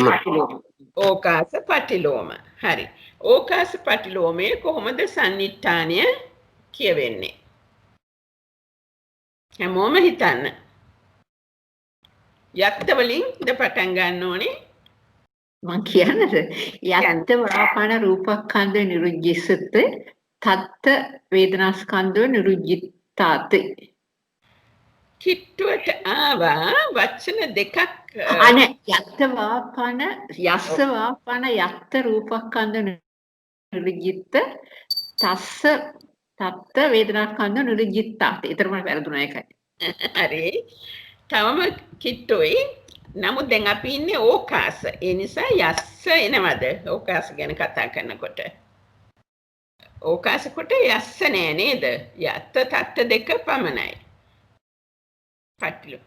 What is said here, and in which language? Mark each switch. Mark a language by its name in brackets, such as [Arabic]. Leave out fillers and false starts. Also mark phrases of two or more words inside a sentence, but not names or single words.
[Pali] ඕකාස පටිලෝම. [Sinhala] හරි. ඕකාස පටිලෝමයේ කොහොමද සන්නිට්ඨානය කියවෙන්නේ? හැමෝම හිතන්න. යත්ත වලින් ද පටන් ගන්න ඕනේ. මං කියන්නද? [Pali] යත්ත වාපන රූපස්කන්ධ නිරුද්ධිසත තත්ත වේදනාස්කන්ධ නිරුද්ධිතාති. [Sinhala] කිට්ටුවට ආවා වචන දෙකක්. [Pali] අනේ යත්ත වාපන යස්ස වාපන යත්ත රූපස්කන්ධ නිරුද්ධිත තස්ස තත්ත වේදනාස්කන්ධ නිරුද්ධිතාති. [Sinhala] ඊතරම වැරදුනා එකයි. හරි. තවම කිට්ටුයි. නමුත් දැන් අපි ඉන්නේ ඕකාස. ඒ නිසා යස්ස එනවද? ඕකාස ගැන කතා කරනකොට. ඕකාස කොට යස්ස නෑ නේද? [Pali] යත්ත තත්ත [Sinhala] දෙක පමණයි. පටිලෝ.